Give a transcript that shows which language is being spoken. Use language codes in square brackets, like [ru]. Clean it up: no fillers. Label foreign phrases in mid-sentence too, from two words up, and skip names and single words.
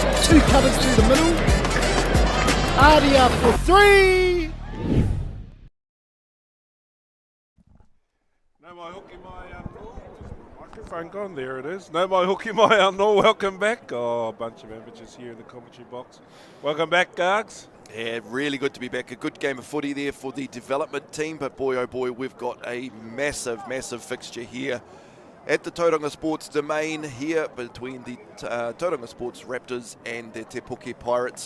[en] Two covers through the middle. Artie up for three. [mi] No mai hoki mai anō. [en] Microphone gone, there it is. [mi] No mai hoki mai anō, [en] welcome back. Oh, a bunch of amateurs here in the commentary box. Welcome back, Gargs. Yeah, really good to be back. A good game of footy there for the development team, but boy oh boy, we've got a massive fixture here at the Tauranga Sports domain here between the Tauranga Sports Raptors and the Te Puke Pirates.